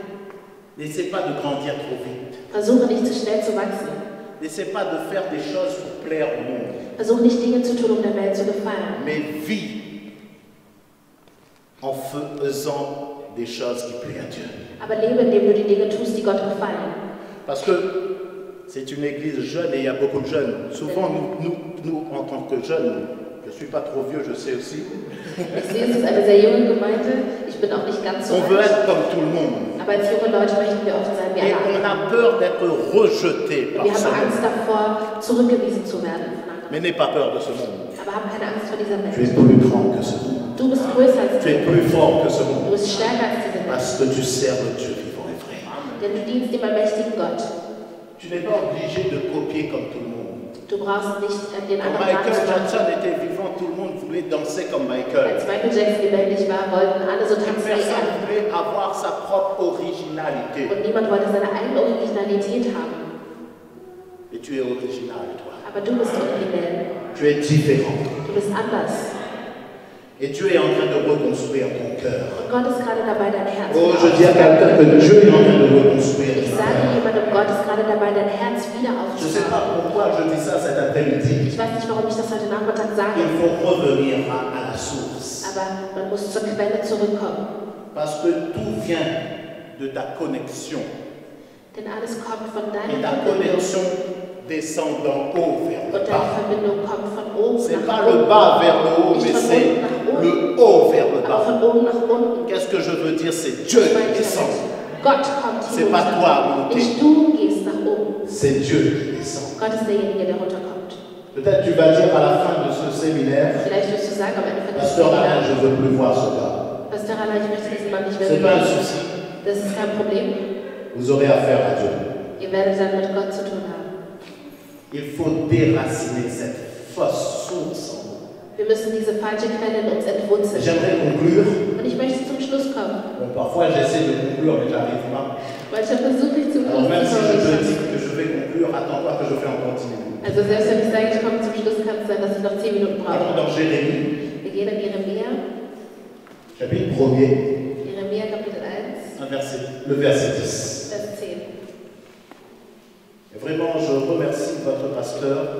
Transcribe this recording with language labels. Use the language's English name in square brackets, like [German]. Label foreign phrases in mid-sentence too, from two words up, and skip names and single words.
[French] N'essaie pas de grandir trop vite. [German] Versuche nicht zu schnell zu wachsen. [French] N'essaie pas de faire des choses pour plaire au monde. [German] Versuche nicht Dinge zu tun, um der Welt zu gefallen. [French] Mais vis en faisant des choses qui plaisent à Dieu. [German] Aber lebe, indem du die Dinge tust, die Gott gefallen. [French] Parce que c'est une église jeune et il y a beaucoup de jeunes. Souvent, nous en tant que jeunes, je ne suis pas trop vieux, je sais aussi, [German] Ich sehe, es ist eine sehr junge Gemeinde. Ich bin auch nicht ganz so [French] on veut [German] alt. [French] être comme tout le monde. [German] Aber als junge Leute möchten wir oft sein wie [French] Et [German] alle [French] on [German] anderen. [French] a peur d'être rejeté par [German] Wir [French] ce [German] haben Angst [French] monde. [German] davor, zurückgewiesen zu werden von anderen. [French] Mais n'aie pas peur de ce monde. [German] Aber haben keine Angst vor dieser [French] Tu es [German] Welt. [French] plus grand que ce monde. [German] Du bist größer als [French] Tu es [German] diese [French] plus [German] Welt. [French] fort que ce [German] Du [French] monde. [German] bist stärker als diese Welt. [French] Parce que tu sers le Dieu vivant et vrai. [German] Denn du dienst dem allmächtigen Gott. [French] Tu n'es pas obligé de copier comme tout le monde. [German] Du brauchst nicht den [French] Quand [German] anderen [French] Michael [German] nachzumachen. [French] Jackson était vivant, tout le monde voulait danser comme Michael. [German] Als Michael Jackson lebendig war, wollten alle so tanzen wie [French] Personne [German] er. [French] voulait avoir sa propre originalité. [German] Und niemand wollte seine eigene Originalität haben. [French] Et tu es original, toi. [German] Aber du bist originell. [French] Tu es différent. [German] Du bist anders. [French] Et Dieu est en train de reconstruire ton cœur. [German] Und Gott ist gerade dabei, dein Herz [French] Oh, [German] wieder [French] je dis à quelqu'un que Dieu est en train de reconstruire [German] Ich [French] ton [German] sage [French] cœur. [German] jemandem, Gott ist gerade dabei, dein Herz wieder [French] Je ne sais [German] aufzubauen. [French] pas pourquoi je dis ça cet après-midi. [German] Ich weiß nicht, warum ich das heute Nachmittag [French] Il [German] sage, [French] faut revenir à la source. [German] aber man muss zur Quelle zurückkommen. [French] Parce que tout vient de ta connexion. [German] Denn alles kommt von [French] Et [German] deiner [French] ta [German] Verbindung. [French] connexion descend d'en haut vers le [German] Und deine [French] bas. [German] Verbindung kommt von oben [French] Ce n'est [German] nach [French] pas le [German] unten. [French] bas vers le haut, mais [German] Nicht von [French] c'est [German] unten nach oben, [French] le haut vers le [German] aber [French] bas. [German] von oben nach unten. [French] Qu'est-ce que je veux dire? C'est Dieu [German] Ich [French] qui [German] meine [French] descend. [German] damit, Gott kommt [French] C'est pas toi à [German] hinunter. [French] monter. [German] Nicht du gehst nach oben. [French] C'est Dieu qui descend. [German] Gott ist derjenige, der runterkommt. [French] Peut-être tu vas dire à la fin de ce séminaire, [German] Vielleicht wirst du sagen am Ende von diesem [French] Pasteur Alain, [German] Seminar, [French] je ne veux plus voir ce gars. [German] Pastor Alain, ich möchte diesen Mann nicht mehr [French] Ce n'est pas un [German] sehen. [French] souci. [German] Das ist kein Problem. [French] Vous aurez affaire à Dieu. [German] Ihr werdet dann mit Gott zu tun haben. [French] Il faut déraciner cette fausse source en nous. [German] Wir müssen diese falsche Quelle in uns entwurzeln. [French] J'aimerais conclure. [German] Und ich möchte zum Schluss kommen. [French] Bon, parfois j'essaie de conclure, mais j'arrive pas. [German] Manchmal versuche ich zum [French] Alors [German] Schluss [French] même [German] zu [French] si je te [German] kommen. [French] dis que je vais conclure, attends-toi que je fais en continu. [German] Also selbst wenn ich sage, ich komme zum Schluss, kann es sein, dass ich noch 10 Minuten [French] Allons [German] brauche. [French] dans Jérémie, [German] Wir gehen in Jeremia, [French] chapitre 1er, [German] Jeremia Kapitel 1, [French] le verset 10. [German] Vers 10. [French] Et vraiment, je remercie votre pasteur,